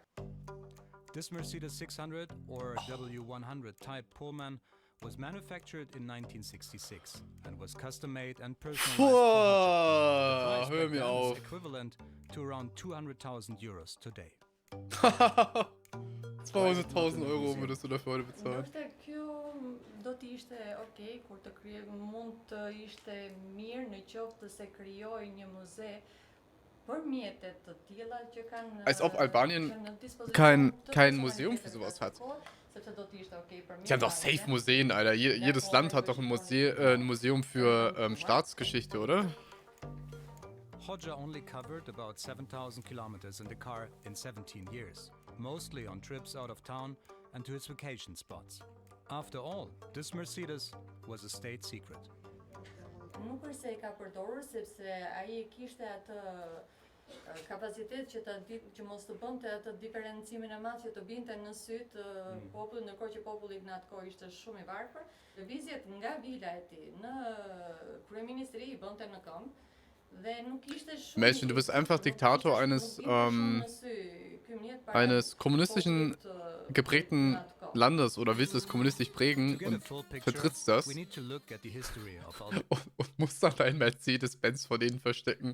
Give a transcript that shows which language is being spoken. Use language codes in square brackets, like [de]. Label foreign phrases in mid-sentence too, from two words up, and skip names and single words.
[en] This Mercedes 600 or W100 type Pullman was manufactured in 1966 and was custom-made and personalized for Hoxha. Boah. The price [de] Hör [en] back [de] mir [en] then is [de] auf. [en] equivalent to around 200,000 euros today. [de] 200.000 Euro würdest du dafür heute bezahlen. [sq] Ndoshta kjo do të ishte okay kur të mund të ishte mirë në qoftë se krijoj një muze për mjetet të tilla që kanë [de] Als ob Albanien [sq] që në dispozicion [de] kein [sq] të [de] Museum für [sq] personalitetet [de] sowas [sq] të [de] hat. [sq] kohë, sepse do të ishte okay për [de] Die haben doch safe Museen, Alter. Jedes Land hat doch ein Museum für Staatsgeschichte, oder? [en] Hoxha only covered about 7,000 kilometers in the car in 17 years, mostly on trips out of town and to his vacation spots. After all, this Mercedes was a state secret. [sq] Nuk është se e ka përdorur sepse ai e kishte atë kapacitet që mos të bënte atë diferencimin e madh që të binte në sy të popullit, ndërkohë që populli në atë kohë ishte shumë i varfër. Lëvizjet nga vila e tij në kryeministri i bënte në këmbë. [de] Mädchen, du bist einfach Diktator eines kommunistischen geprägten Landes oder willst es kommunistisch prägen und vertrittst das und musst dann deinen Mercedes-Benz vor denen verstecken.